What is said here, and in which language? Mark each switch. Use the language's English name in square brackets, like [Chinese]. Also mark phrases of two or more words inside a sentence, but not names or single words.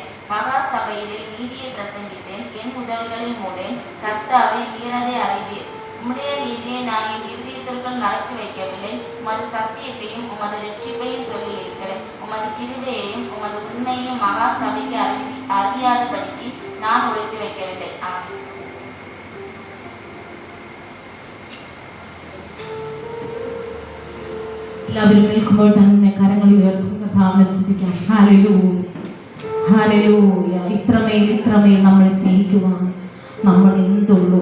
[Tamil] மகா சபையிலே நீதியை பிரசங்கித்தேன். என் உதடுகளை மூடேன். கர்த்தாவே, நீரதை அறிவீர். உம்முடைய நீதியை நான் என் இருதயத்திற்குள் மறைத்து வைக்கவில்லை. உமது சத்தியத்தையும் உமது ரட்சிப்பையும் சொல்லி இருக்கிறேன். உமது கிருபையையும் உமது உண்மையையும் மகா சபைக்கு அறியாதபடிக்கு நான் ஒழித்து வைக்கவில்லை. ஆமென். [Malayalam] എല്ലാവരും നിൽക്കുമ്പോൾ തന്നെ കരങ്ങൾ ഉയർത്തി കർത്താവിനെ സ്തുതിക്കാം. ഹല്ലേലൂയ, ഹല്ലേലൂയ. ഇത്രമേൽ നമ്മളെ സ്നേഹിക്കുവാൻ നമ്മൾ എന്തുള്ളൂ.